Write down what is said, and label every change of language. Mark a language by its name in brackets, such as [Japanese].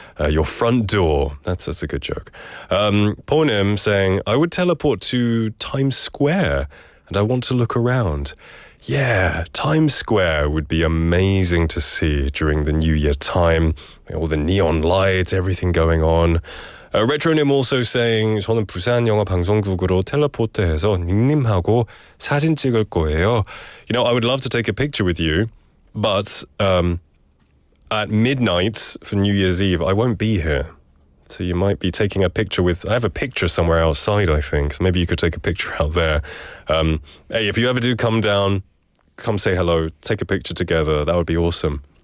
[English] Your front door. That's a good joke. Ponim saying, I would teleport to Times Square and I want to look around. Yeah, Times Square would be amazing to see during the New Year time. All the neon lights, everything going on. [Korean] Retronym [English] also saying [Korean] 저는 부산영어방송국으로 텔레포트해서 닉님하고 사진 찍을 거예요. [English] I would love to take a picture with you, but at midnight for New Year's Eve, I won't be here. So you might be taking a picture I have a picture somewhere outside, I think. So maybe you could take a picture out there. Hey, if you ever do come down, come say hello, take a picture together. That would be awesome.